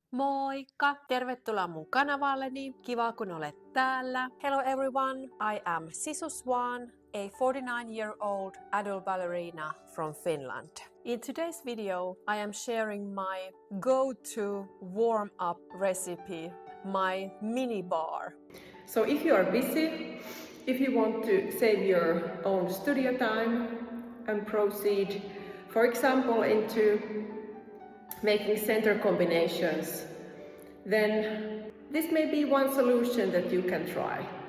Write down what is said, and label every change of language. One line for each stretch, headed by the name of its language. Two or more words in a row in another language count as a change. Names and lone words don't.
Finnish: Moikka! Tervetuloa mun kanavalleni. Kiva kun olet täällä.
English: Hello everyone, I am Sisu Swan, a 49-year-old adult ballerina from Finland. In today's video, I am sharing my go-to warm-up recipe, my Mini-Barre. So if you are busy, if you want to save your own studio time and proceed, for example, into making center combinations, then this may be one solution that you can try.